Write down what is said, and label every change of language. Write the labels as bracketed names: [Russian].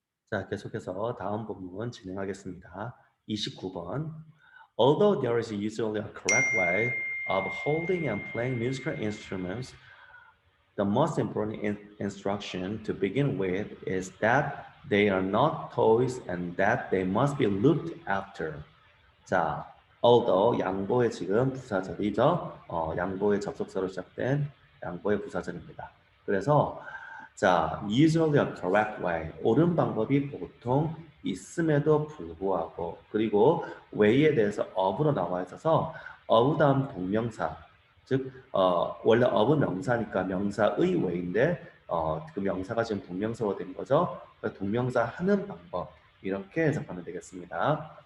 [Korean] 자, 계속해서 다음 부분 진행하겠습니다. 29번. [English] Although there is usually a correct way of holding and playing musical instruments, the most important instruction to begin with is that they are not toys and that they must be looked after. [Korean] 자, although 양보의 지금 부사절이죠. 양보의 접속사로 시작된 양보의 부사절입니다. 그래서 자, [English] usually a correct way. [Korean] 옳은 방법이 보통 있음에도 불구하고 그리고 way에 대해서 of로 나와 있어서 of 다음 동명사 즉 원래 of은 명사니까 명사의 way인데 그 명사가 지금 동명사로 된 거죠. 그래서 동명사 하는 방법 이렇게 해석하면 되겠습니다.